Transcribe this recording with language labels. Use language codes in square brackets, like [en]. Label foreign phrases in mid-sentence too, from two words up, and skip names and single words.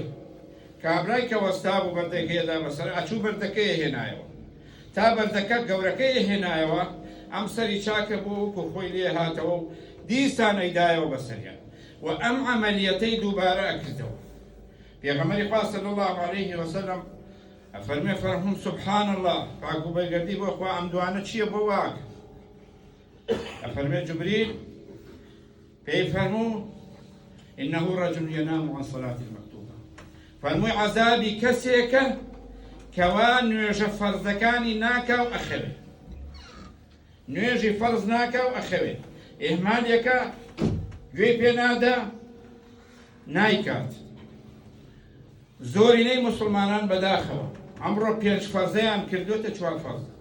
[ckb] کابرای کە وەستا بوو بەردەکەیدا بەسەر ئەچوو بەردەکەی هێنایەوە تا بەردەکە گەورەکەی هێنایەوە ئەم سەری چاکە بوو و خۆی لێ هاتەوە و دیسان ئەیدایەوە بەسەریان و ئەم عەمەلیەتەی دووبارە ئەکردەوە. پێغەمبەری خوا [ar] صلی الله علیه وسلم [ckb] ئەفەرمێ فەرموون [ar] سبحان الله [ckb] پاک و بەرگەردی بۆ خوا ئەم دوانە چییە بۆ واکە؟ ئەفەرمێ جوبریل پێی فەرموو [ar] إنه رجل ينام عن صلاة المكتوبة. [ckb] فەرمووی عەزابی کەسێکە کەوا نوێژە فەرزەکانی ناکا و ئەخەوێ. نوێژی فەرز ناکا و ئەخەوێ. ئیهمالێکە گوێی پێ نادا نایکات. زۆرینەی موسڵمانان بەداخەوە ئەمڕۆ 5 فەرزەیان کردوتە 4 فەرز.